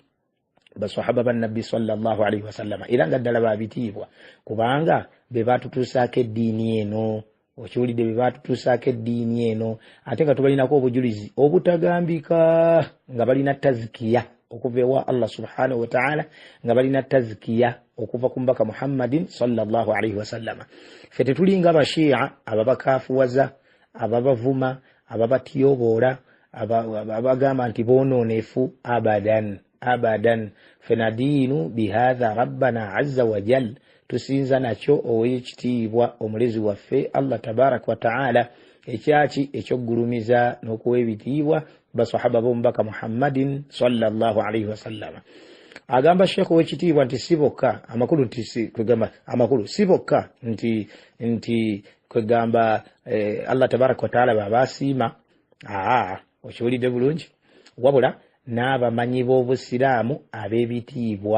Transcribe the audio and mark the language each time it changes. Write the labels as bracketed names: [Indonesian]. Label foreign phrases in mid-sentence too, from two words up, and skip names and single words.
[Ganda] Basahaba ba Nabbi [Arabic] صلى الله عليه وسلم, [Ganda] era nga ddala babitiibwa kubanga be batutuusaako eddiini eno. Okiwulidde? Be batutuusaako eddiini eno, ate nga tubalinako obujulizi obutagambika, nga balina tazkiya okuva ewa Allah [Arabic] سبحانه وتعالى, [Ganda] nga balina tazkiya okuva ku mbaka Muhammadin [Arabic] صلى الله عليه وسلم. [Ganda] Ffe tetulinga abashiya ababakaafuwaza, ababavuma, ababatiyoboola, abagamba nti boonoonefu. [Arabic] أبدا. فنحن ندين بهذا ربنا عز وجل, [Ganda] tusinza nakyo ow'ekitiibwa omulezi waffe Allah [Arabic] تبارك وتعالى, [Ganda] ekyaki ekyoggulumiza n'okuwa ebitiibwa basahaba b'omubaka Muhammadin [Arabic] صلى الله عليه وسلم. [Ganda] Agamba Sheikh ow'ekitiibwa nti si bokka amakulu, nti kwegamba amakulu si bokka nti kwegamba Allah [Arabic] تبارك وتعالى [Ganda] babasiima. Okiwulidde bulungi? Wabula n'abamanyi b'obusiraamu ab'ebitiibwa.